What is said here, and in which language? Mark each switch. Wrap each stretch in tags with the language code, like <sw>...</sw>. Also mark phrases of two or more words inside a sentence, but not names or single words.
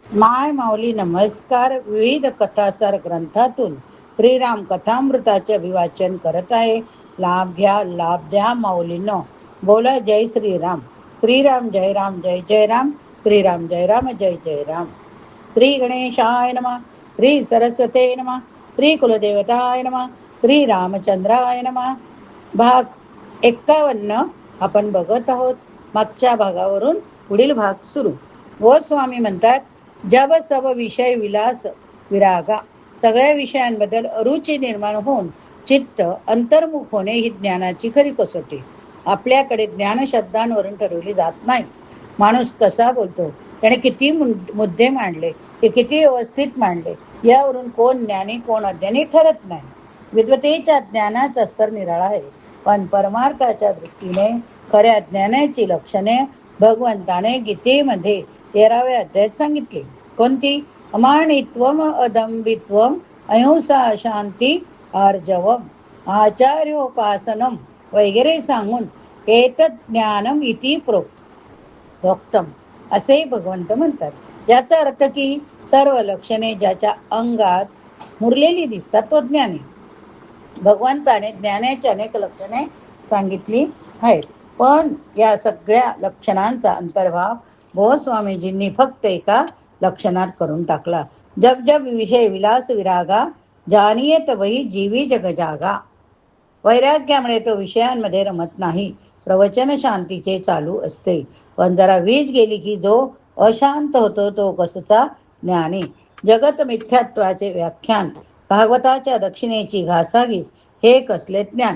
<mr>माय माऊली नमस्कार. विविध कथासार ग्रंथातून श्रीराम कथामृताचे अभिवाचन करत आहे. लाभ घ्या, लाभ द्या माऊलीनो. बोला जय श्रीराम. श्रीराम जय राम, जय जय राम. श्रीराम जय राम, जय जय राम.</mr> <sa>श्री गणेशाय नमः. श्री सरस्वते नमः. श्री कुलदेवताय नमः. श्री रामचंद्राय नमः.</sa> <mr>भाग 51 आपण बघत आहोत. मागच्या भागावरून पुढील भाग सुरू. गोस्वामी म्हणतात,</mr> <awa>जब सब विषय विलास विरागा.</awa> <mr>सगळ्या विषयांबद्दल अरुची निर्माण होऊन चित्त अंतर्मुख होणे ही ज्ञानाची खरी कसोटी. आपल्याकडे ज्ञान शब्दांवरून ठरवली जात नाही. माणूस कसा बोलतो, त्याने किती मुद्दे मांडले, ते किती व्यवस्थित मांडले, यावरून कोण ज्ञानी कोण अज्ञानी ठरत नाही. विद्वतेच्या ज्ञानाचा स्तर निराळा आहे, पण परमार्थाच्या दृष्टीने खऱ्या ज्ञानाची लक्षणे भगवंताने गीतेमध्ये 13व्या अध्यायात सांगितली. कोणती?</mr> <sa>अमानित्वम, अदंबित्वम, अहिंसा, शांती, आर्जवम, आचार्योपासनम</sa> <mr>वगैरे सांगून</mr> <sa>एतत् ज्ञानम इति प्रोक्तम</sa> <mr>असे भगवंत म्हणतात. याचा अर्थ की सर्व लक्षणे ज्याच्या अंगात मुरलेली दिसतात तो ज्ञानी. भगवंताने ज्ञानाची अनेक लक्षणे सांगितली आहेत, पण या सगळ्या लक्षणांचा अंतर्भाव गोस्वामीजींनी फक्त एका लक्षणात करून टाकला.</mr> <awa>जब जब विषय विलास विरागा, जानियत वही जीवी जग जागा.</awa> <mr>वैराग्यामुळे तो विषयांमध्ये रमत नाही. प्रवचन शांतीचे चालू असते, पण जरा वीज गेली की जो अशांत होतो तो कसचा ज्ञानी. जगत मिथ्यात्वाचे व्याख्यान, भागवताच्या दक्षिणेची घासाघीस हे कसले ज्ञान.</mr>